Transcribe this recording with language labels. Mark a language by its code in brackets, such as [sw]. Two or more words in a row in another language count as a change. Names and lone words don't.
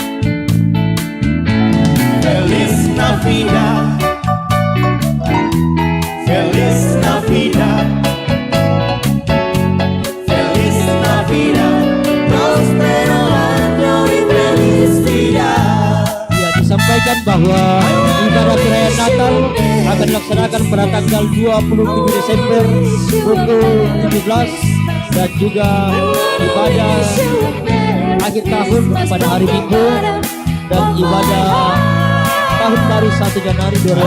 [es] Feliz Navidad, feliz Navidad, feliz Navidad, próspero año y felicidad. [id] Ya, disampaikan bahwa ibadah perayaan Natal akan dilaksanakan pada tanggal 27 Desember pukul 17 dan juga ibadah akhir tahun pada hari Minggu dan ibadah tahun baru 1 Januari